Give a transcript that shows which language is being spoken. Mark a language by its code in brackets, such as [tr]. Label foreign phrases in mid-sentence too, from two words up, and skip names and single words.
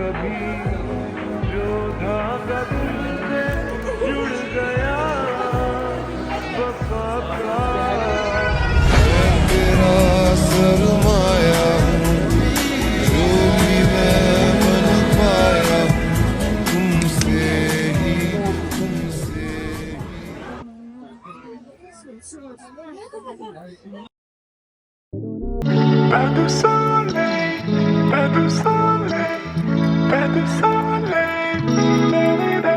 [hi] जो धागा तुझसे जुड़ गया वफा का मैं तेरा सरमाया हूँ जो भी मैं बन पाया तुमसे ही [fr] Pas de soleil, pas de soleil, pas de soleil, da-da-da.